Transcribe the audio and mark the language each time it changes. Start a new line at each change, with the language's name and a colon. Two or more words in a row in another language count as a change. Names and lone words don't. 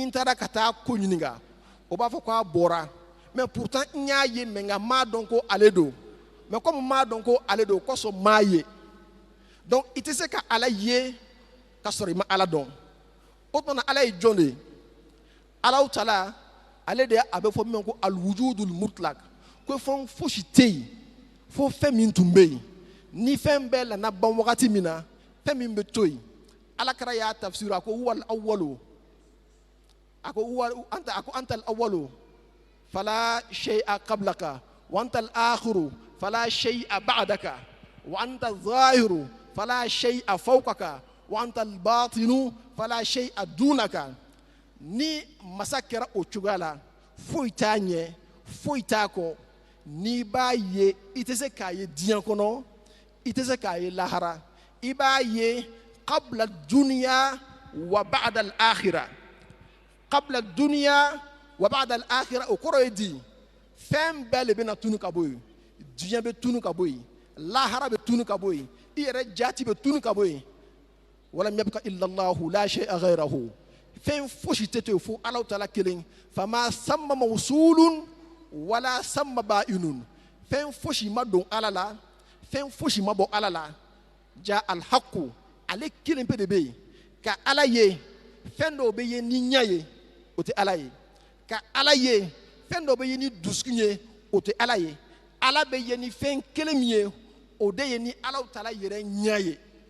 Bambara: n taara ka taa ko ɲininka o b'a fɔ k'a bɔra
French: mais pourtant
Bambara: n y'a ye mais nka n m'a dɔn ko ale don
French: mais comme
Bambara: n m'a dɔn ko ale don o kosɔn n m'a ye donc i tɛ se ka Ala ye ka sɔrɔ i ma Ala dɔn o tuma na Ala ye jɔn de ye Alahu Taala ale de a bɛ fɔ min ma ko
Arabic: الوجود المطلق
Bambara: ko fɛn fosi tɛ yen fo fɛn min tun bɛ yen ni fɛn bɛɛ nana ban wagati min na fɛn min bɛ to yen Alakira y'a tafsir a ko
Arabic: هو الأول
Bambara: a ko
Arabic: أنت الأول فلا شيء قبلك وأنت الآخر فلا شيء بعدك وأنت الظاهر فلا شيء فوقك وأنت الباطن فلا شيء دونك
Bambara: ni masa kɛra o cogoya la foyi t'a ɲɛ foyi t'a kɔ n'i b'a ye i tɛ se k'a ye diɲɛ kɔnɔ i tɛ se k'a ye lahara i b'a ye
Arabic: قبل الدنيا وبعد الآخرة قبل الدنيا وبعد الآخرة
Bambara: o kɔrɔ ye di fɛn bɛɛ de bɛna tunu ka bɔ yen diɲɛ bɛ tunu ka bɔ yen lahara bɛ tunu ka bɔ yen i yɛrɛ jati bɛ tunu ka bɔ yen
Arabic: ولم يبق إلا الله لا شيء غيره
Bambara: fɛn fosi tɛ to yen fo Alahu Taala kelen
Arabic: فما ثم موصول ولا ثم بائن
Bambara: fɛn fosi ma don Ala la fɛn fosi ma bɔ Ala la
Arabic: جاء الحق
Bambara: ale kelen pe de bɛ yen ka Ala ye fɛn dɔw bɛ ye ni ɲɛ ye o tɛ Ala ye ka Ala ye fɛn dɔw bɛ ye ni dusukun ye o tɛ Ala ye Ala bɛ ye ni fɛn kelen min ye o de ye ni Alahu Taala yɛrɛ ɲɛ ye